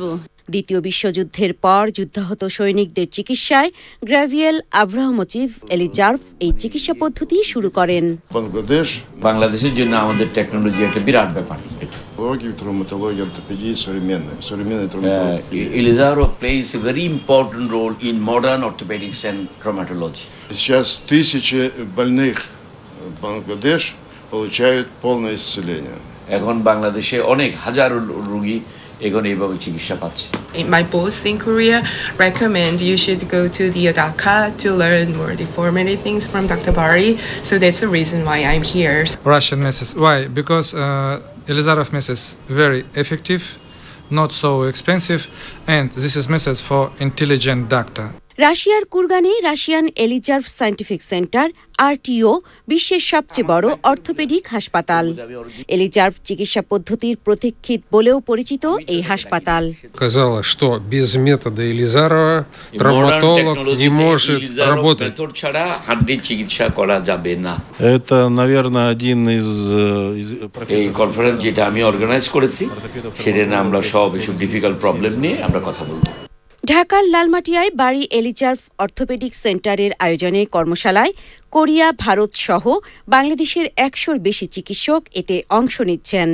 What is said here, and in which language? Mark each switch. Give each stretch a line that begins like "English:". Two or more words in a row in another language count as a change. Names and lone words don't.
Bangla: দ্বিতীয় বিশ্বযুদ্ধের পর যুদ্ধাহত সৈনিকদের চিকিৎসায় গ্র্যাভিয়েল আব্রাহামোভিচ এলিজার্ভ এই চিকিৎসা পদ্ধতি শুরু করেন। বাংলাদেশের জন্য আমাদের টেকনোলজি একটা বিরাট ব্যাপার।
English: Elizarov plays a very important role in modern orthopedics and traumatology.
Russian: Сейчас тысячи больных в Бангладеш получают полное исцеление.
Bangla: এখন বাংলাদেশে অনেক হাজার রোগী এখন এইভাবে চিকিৎসা পাচ্ছে।
English: My boss in Korea recommend you should go to the Dhaka to learn more deformity things from Dr. Bari. So that's the reason why I'm here. Russian methods. Why? Because Elizarov methods very effective, not so expensive, and this is method for intelligent doctor.
Bangla: রাশিয়ার কুরগানে রাশিয়ান এলিজার্ভ সায়েন্টিফিক সেন্টার RTO বিশ্বের সবচেয়ে বড় অর্থোপেডিক হাসপাতাল। এলিজার্ভ চিকিৎসা পদ্ধতির প্রতীক্ষিত বলেও পরিচিত এই হাসপাতাল।
Russian: Сказала, что без метода Elizarova травматолог не может работать.
Bangla: মেথড ছাড়া হাড্ডির চিকিৎসা করা যাবে না।
Russian: Это, наверное, один из
Bangla: এই কনফারেন্স যেটা আমি অর্গানাইজ করেছি, সেটা আমরা সব এসব
English: difficult problem
Bangla: নিয়ে আমরা কথা বলবো। ঢাকার লালমাটিয়ায় বাড়ি এলিজার্ভ অর্থোপেডিক সেন্টারের আয়োজনে কর্মশালায় কোরিয়া, ভারত সহ বাংলাদেশের 100-র বেশি চিকিৎসক এতে অংশ নিচ্ছেন।